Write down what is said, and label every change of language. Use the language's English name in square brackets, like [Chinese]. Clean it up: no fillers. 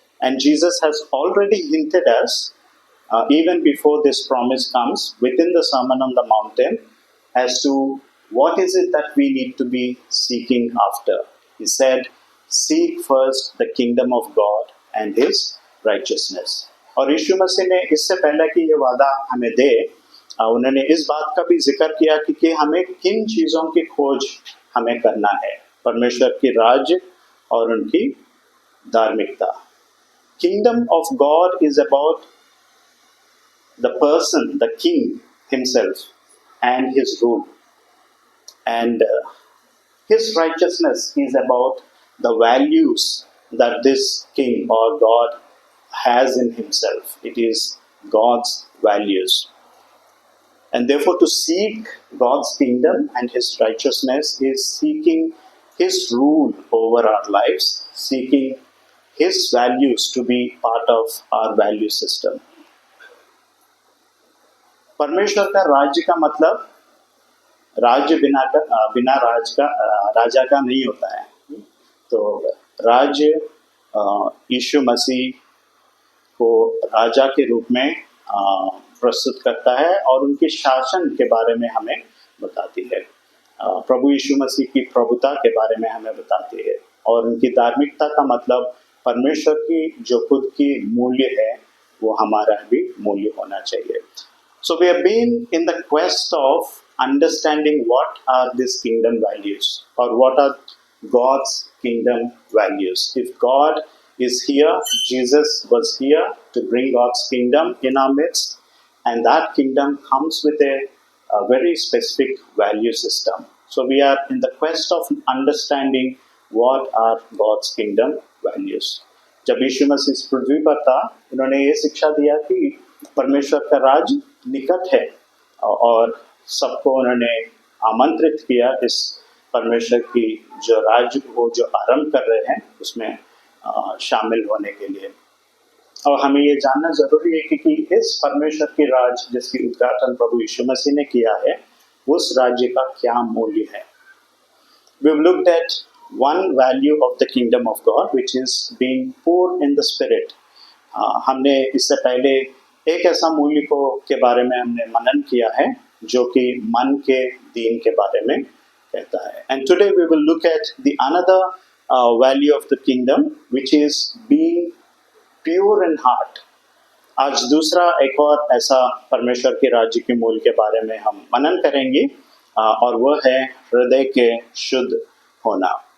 [English] And Jesus has already hinted us, even before this promise comes, within the Sermon on the Mountain, as to what is it that we need to be seeking after. He said, seek first the kingdom of God and His righteousness. [Hindi] और यीशु मसीह ने इससे पहले कि ये वादा हमें दे, उन्होंने इस बात का भी जिक्र किया कि हमें किन चीज़ों की खोज हमें करना है, परमेश्वर की राज्य और उनकी धार्मिकता। [English] Kingdom of God is about the person, the king himself and his rule. And his righteousness is about the values that this king or God has in himself. It is God's values. And therefore to seek God's kingdom and His righteousness is seeking His rule over our lives, seeking His values to be part of our value system. [Hindi] परमेश्वर का राज्य का मतलब राज्य बिना राजा का नहीं होता है। तो राज्य यीशु मसीह को राजा के रूप में प्रस्तुत करता है और उनके शासन के बारे में हमें बताती है। प्रभु यीशु मसीह की प्रभुता के बारे में हमें बताती है, और उनकी धार्मिकता का मतलब परमेश्वर की जो खुद की मूल्य है वो हमारा भी मूल्य होना चाहिए। [English] So we have been in the quest of understanding what are these kingdom values, or what are God's kingdom values. If God is here, Jesus was here to bring God's kingdom in our midst, and that kingdom comes with a very specific value system. So we are in the quest of understanding what are God's kingdom values. [Hindi] जब यीशु मसीह इस पृथ्वी पर था, उन्होंने ये शिक्षा दिया कि परमेश्वर का राज निकट है, और सबको उन्होंने आमंत्रित किया इस परमेश्वर की जो राज्य वो जो आरंभ कर रहे हैं उसमें शामिल होने के लिए। और हमें ये जानना जरूरी है कि इस परमेश्वर की राज जिसकी उद्घाटन प्रभु यीशु मसीह ने किया है, उस राज्य का क्या मूल्य है। [English] We've looked at one value of the kingdom of God, which is being poor in the spirit. [Hindi] हमने इससे पहले एक ऐसा मूल्य के बारे में हमने मनन किया है जो कि मन के दीन के बारे में कहता है. [English] And today we will look at the another value of the kingdom, which is being pure in heart. [Hindi] आज दूसरा एक और ऐसा परमेश्वर के राज्य के मूल के बारे में हम मनन करेंगे, और वह है हृदय के शुद्ध होना.